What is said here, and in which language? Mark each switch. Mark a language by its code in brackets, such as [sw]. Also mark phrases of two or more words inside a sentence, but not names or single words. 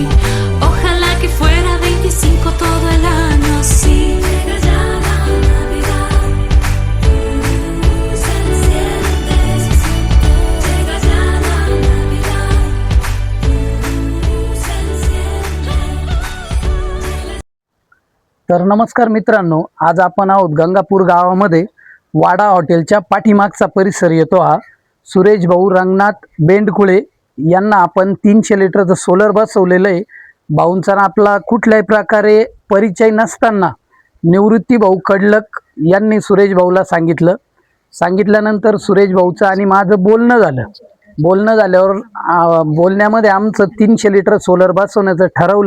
[es] Ojalá que fuera 25 todo el año así. Llega ya la Navidad, se enciende, llega ya la Navidad, se enciende. [mr] तर नमस्कार मित्रांनो, आज आपण आहोत गंगापूर गावामध्ये वाडा हॉटेलच्या पाठीमागचा परिसर येतो हा। सुरेश भाऊ रंगनाथ बेंडकुळे यांना आपण 300 लिटरचं सोलर बसवलेलं आहे। भाऊंचा आपला कुठल्याही प्रकारे परिचय नसताना निवृत्ती भाऊ कडलक यांनी सुरेश भाऊला सांगितल्यानंतर सुरेश भाऊचं आणि माझं बोलणं झाल्यावर बोलण्यामध्ये आमचं 300 लिटर सोलर बसवण्याचं ठरवलं।